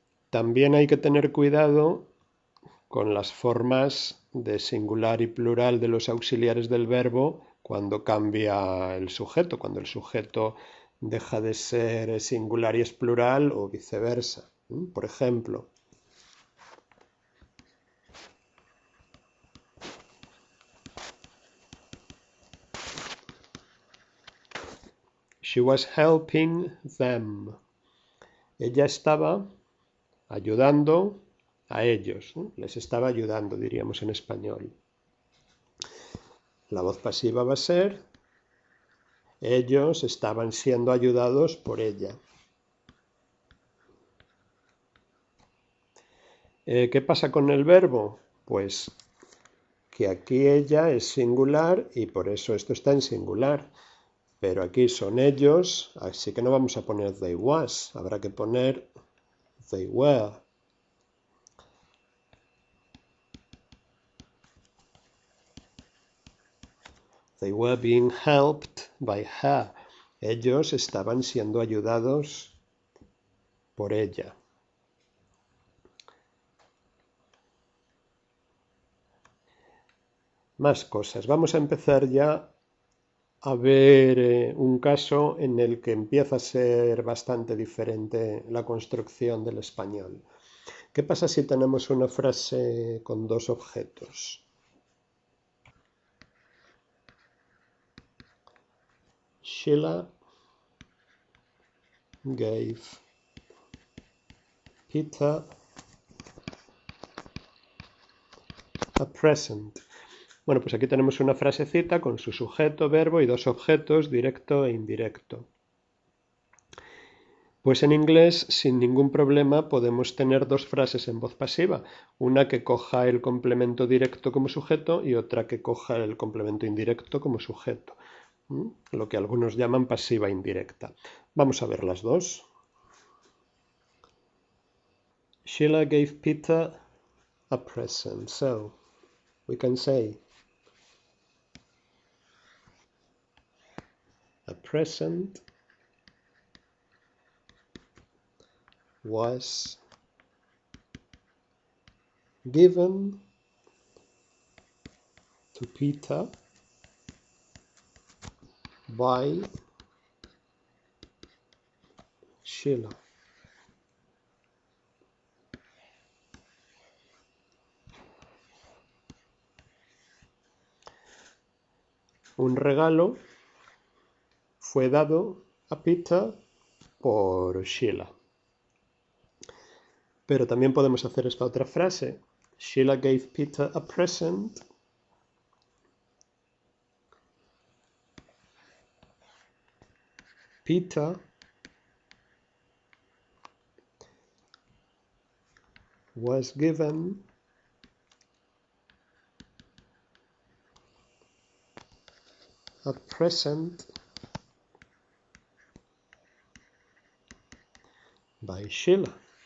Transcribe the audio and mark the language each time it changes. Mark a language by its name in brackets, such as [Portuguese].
[Spanish] También hay que tener cuidado con las formas de singular y plural de los auxiliares del verbo cuando cambia el sujeto, cuando el sujeto deja de ser singular y es plural o viceversa. Por ejemplo, [English] she was helping them. [Spanish] Ella estaba ayudando a ellos, les estaba ayudando, diríamos en español. La voz pasiva va a ser ellos estaban siendo ayudados por ella. ¿Qué pasa con el verbo? Pues que aquí ella es singular y por eso esto está en singular. Pero aquí son ellos, así que no vamos a poner [English] they was, [Spanish] habrá que poner [English] they were. They were being helped by her. [Spanish] Ellos estaban siendo ayudados por ella. Más cosas. Vamos a empezar ya a ver un caso en el que empieza a ser bastante diferente la construcción del español. ¿Qué pasa si tenemos una frase con dos objetos? [English] Sheila gave Peter a present. [Spanish] Bueno, pues aquí tenemos una frasecita con su sujeto, verbo y dos objetos, directo e indirecto. Pues en inglés, sin ningún problema, podemos tener dos frases en voz pasiva, una que coja el complemento directo como sujeto y otra que coja el complemento indirecto como sujeto, lo que algunos llaman pasiva indirecta. Vamos a ver las dos. [English] Sheila gave Peter a present, so we can say a present was given to Peter by Sheila. [Spanish] Un regalo fue dado a Peter por Sheila. Pero también podemos hacer esta otra frase. [English] Sheila gave Peter a present. Peter was given a present by Sheila.